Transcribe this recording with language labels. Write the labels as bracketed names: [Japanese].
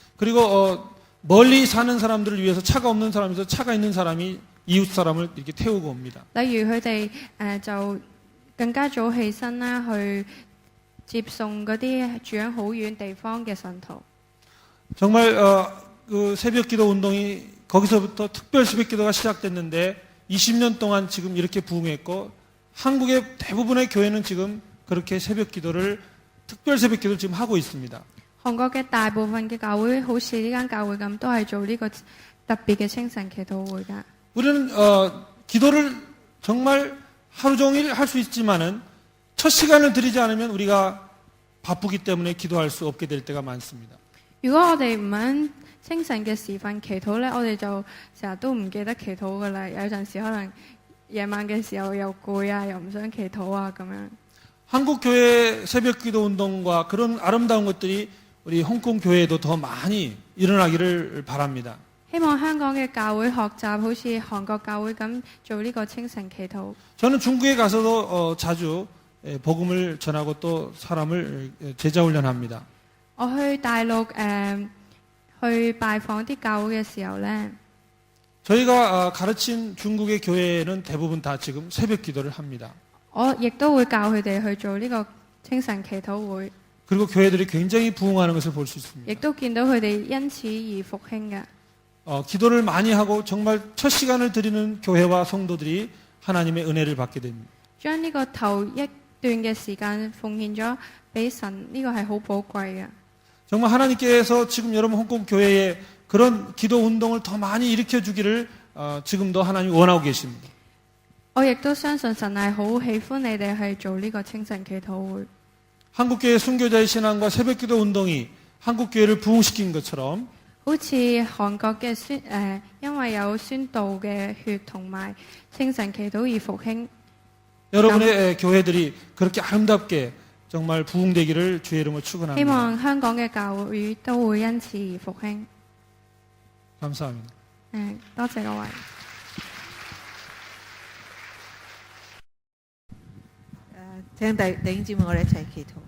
[Korean] 그리고 멀리 사는 사람들을 위해서 차가 없는 사람에서 차가 있는 사람이 이웃 사람을 이렇게 태우고 옵니다. [Cantonese] 例如佢哋就更加早起身啦，去接送嗰啲住喺好遠地方嘅信徒。 [Korean] 정말 그 새벽기도 운동이 거기서부터 특별 새벽기도가 시작됐는데 20년 동안 지금 이렇게 부흥했고 한국의 대부분의 교회는 지금 그렇게 새벽기도를 특별 새벽기도를 지금 하고 있습니다. [Cantonese] 韓國嘅大部分嘅教會好似呢間教會咁，都係做呢個特別嘅清晨祈禱會㗎。 [Korean] 우리는 기도를 정말 하루 종일 할 수 있지만은 첫 시간을 드리지 않으면 우리가 바쁘기 때문에 기도할 수 없게 될 때가 많습니다. [Cantonese] 如果我哋唔喺清晨嘅時分祈禱呢，我哋就成日都唔記得祈禱㗎啦。有陣時可能夜晚嘅時候又攰啊，又唔想祈禱啊咁樣。 [Korean] 한국 교회 새벽기도 운동과 그런 아름다운 것들이 우리 홍콩 교회에도 더 많이 일어나기를 바랍니다. [Cantonese] 希望香港嘅教會學習好似韓國教會咁做呢個清晨祈禱。 [Korean] 저는 중국에 가서도 자주 복음을 전하고 또 사람을 제자 훈련합니다. [Cantonese] 我去大陸去拜訪啲教會嘅時候呢， [Korean] 저희가 가르친 중국의 교회는 대부분 다 지금 새벽기도를 합니다. [Cantonese] 我亦都會教佢哋去做呢個清晨祈禱會， [Korean] 그리고 교회들이 굉장히 부흥하는 것을 볼 수 [Cantonese] 亦 [Korean] 있습니다. [Cantonese] 都見到佢哋因此而復興嘅。 [Korean] 기도를 많이 하고 정말 첫 시간을 드리는 교회와 성도들이 하나님의 은혜를 받게 됩니다. [Cantonese] 將呢個頭一段嘅時間奉獻咗俾神，呢個係好寶貴嘅。 [Korean] 정말 하나님께서 지금 여러분 홍콩 교회에 그런 기도 운동을 더 많이 일으켜 주기를 지금도 하나님이 원하고 계십니다. [Cantonese] 我亦都相信神係好喜歡你哋去做呢個清晨祈禱會。 [Korean] 한국교회 순교자의 신앙과 새벽기도 운동이 한국교회를 부흥시킨 것처럼 [Cantonese] 好似韓國嘅因為有宣道嘅血同埋清晨祈禱而復興。 [Korean] 여러분의 교회들이 그렇게 아름답게 정말 부흥되기를 주의 이름으로 [Cantonese] 希 [Korean] 축원합니다. [Cantonese] 望香港嘅教會都會因此而復興。 [Korean] 감사합니다. [Cantonese] 多謝各位。請弟兄姊妹我哋一齊祈禱。